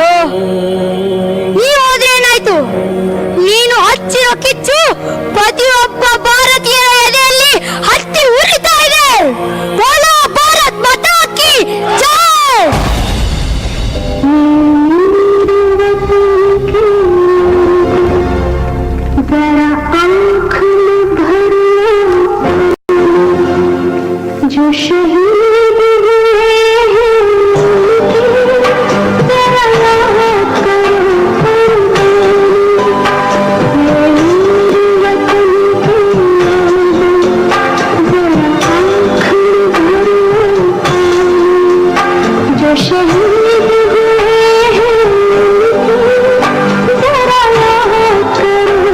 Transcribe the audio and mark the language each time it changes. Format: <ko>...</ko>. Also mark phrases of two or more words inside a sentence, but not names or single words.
<kn>ನೀ ಹೋದ್ರೆ ಏನಾಯ್ತು? ನೀನು ಹಚ್ಚಿರೋ ಕಿಚ್ಚು ಪ್ರತಿಯೊಬ್ಬ ಭಾರತೀಯರ ಎದೆಯಲ್ಲಿ ಹತ್ತಿ ಉರಿತಾ ಇದೆ.</kn> <hi>बोलो भारत माता की जय! जो शहीद हुए हैं तेरा याद करो जो शहीद हुए हैं तेरा याद करो.</hi>